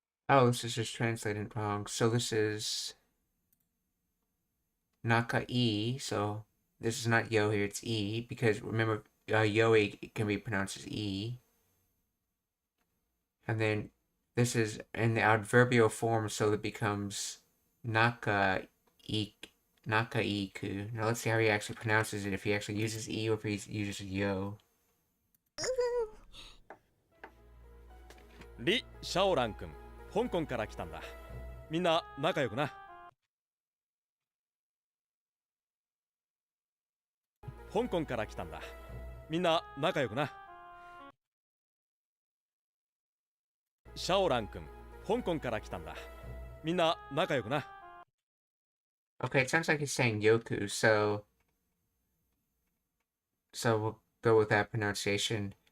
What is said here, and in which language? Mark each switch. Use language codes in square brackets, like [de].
[en] Oh, this is just translated wrong. So this is Nakai, so this is not yo here, it's e, because remember, yoi can be pronounced as e. And then this is in the adverbial form, so it becomes nakaiku. Now let's see how he actually pronounces it, if he actually uses e or if he uses yo. [ja] リ・シャオラン君、香港から来たんだ。みんな仲良くな。香港から来たんだ。みんな仲良くな。シャオラン君、香港から来たんだ。みんな仲良くな。 [en] Okay, it sounds like he's saying Yoku, so we'll go with that pronunciation.